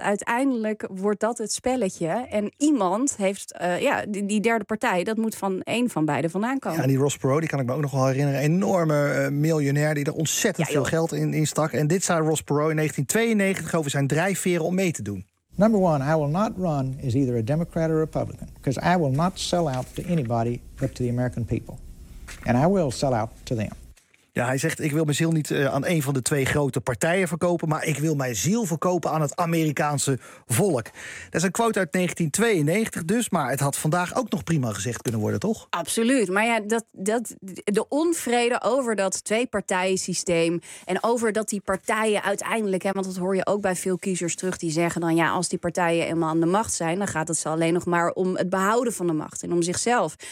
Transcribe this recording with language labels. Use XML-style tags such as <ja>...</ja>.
<nl>Uiteindelijk wordt dat het spelletje. En iemand heeft, die derde partij, dat moet van één van beide vandaan komen. Ja, en die Ross Perot, die kan ik me ook nog wel herinneren, enorm. Miljonair die er ontzettend veel geld in stak. En dit zei Ross Perot in 1992 over zijn drijfveren om mee te doen.</nl> <en>Number one, I will not run as either a Democrat or Republican. Because I will not sell out to anybody but to the American people. And I will sell out to them.</en> <nl>Ja, hij zegt, ik wil mijn ziel niet aan een van de twee grote partijen verkopen, maar ik wil mijn ziel verkopen aan het Amerikaanse volk. Dat is een quote uit 1992 dus, maar het had vandaag ook nog prima gezegd kunnen worden, toch? Absoluut, maar de onvrede over dat twee-partijen-systeem en over dat die partijen uiteindelijk, want dat hoor je ook bij veel kiezers terug, die zeggen dan, als die partijen eenmaal aan de macht zijn, dan gaat het ze alleen nog maar om het behouden van de macht en om zichzelf.</nl>